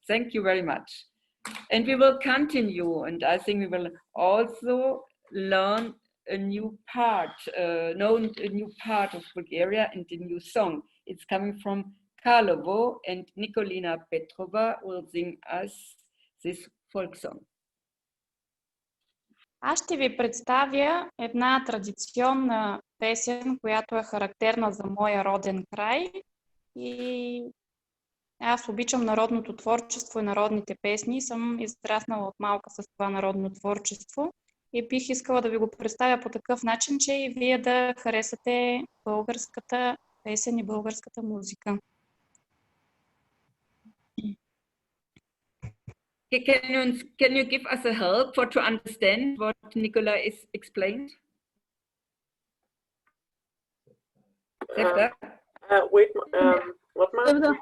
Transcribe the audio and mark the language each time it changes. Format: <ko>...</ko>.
<en>Thank you very much. And we will continue, and I think we will also learn a new part, know a new part of Bulgaria and a new song. It's coming from Karlovo, and Nikolina Petrova will sing us this folk song.</en> <bg>Аз ще ви представя една традиционна песен, която е характерна за моя роден край и Аз обичам народното творчество и народните песни. Съм израснала от малка с това народно творчество и бих искала да ви го представя по такъв начин, че и вие да харесате българската песен и българската музика.</bg> <en>Can you give us a help to understand what Nicola is explained? Wait, what, Mark?</en>